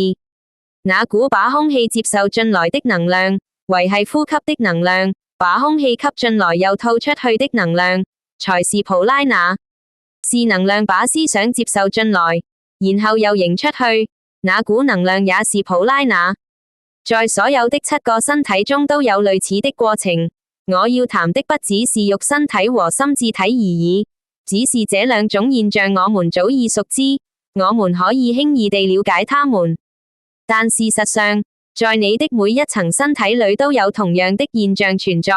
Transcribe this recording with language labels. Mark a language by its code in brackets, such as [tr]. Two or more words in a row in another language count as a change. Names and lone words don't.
[zh] 那股把空氣接受進來的能量，為係呼吸的能量，把空氣吸進來又吐出去的能量，才是普拉那。是能量把思想接受進來，然後又迎出去，那股能量也是普拉那。在所有的7 個身體中都有類似的過程。我要談的不只是肉身體和心智體而已，只是這兩種現象我們早已熟知，我們可以輕易地了解它們。但事實上，在你的每一層身體裏都有同樣的現象存在。